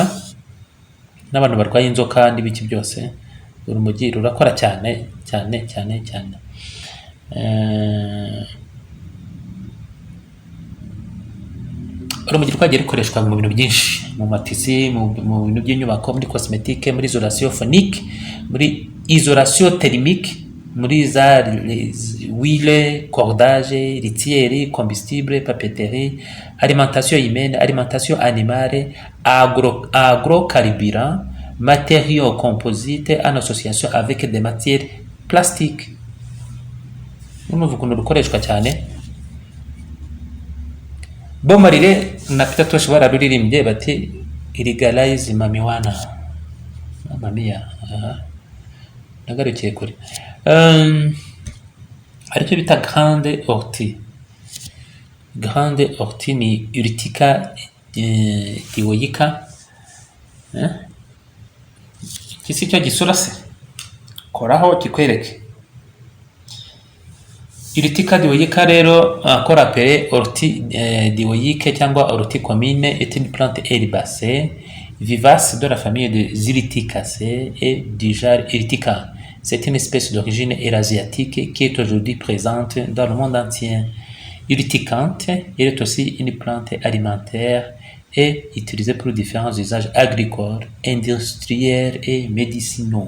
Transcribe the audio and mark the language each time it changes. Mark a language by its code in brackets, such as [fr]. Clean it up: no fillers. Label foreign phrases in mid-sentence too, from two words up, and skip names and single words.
[rw] N'abantu barwaye inzoka n'ibiki byose, urumogi rurakora cyane cyane cyane cyane. Urumogi rwagiye rukoreshwa mu bintu byinshi, mu matisi, mu bintu by'inyubako, muri [fr] cosmétique, muri isolation phonique, muri isolation thermique, [rw] muri za [fr] huile, cordage, litière, combustible, papeterie, alimentation humaine, alimentation animale, agrocarburant, matériaux composites en association avec des matières plastiques. [rw] Urumva ukuntu rukoreshwa cyane. Bob Marley na Peter Tosh bararuririmbye bati [en] illegalize marijuana. [rw] Mamia, nagarukiye kure. Aricyo bita [fr] grande ortie. Grande ortie [rw] ni Urtica dioica. Kisi cyo gisura se, koraho kikwereke. [la] Urtica dioica [rw] rero, [fr] encore appelée ortie dioique cyangwa ortie commune, est une plante herbacée vivace de la famille des Urticaceae et du genre Urtica. C'est une espèce d'origine eurasiatique qui est aujourd'hui présente dans le monde entier. Urticante, elle est aussi une plante alimentaire et utilisée pour différents usages agricoles, industriels et médicinaux.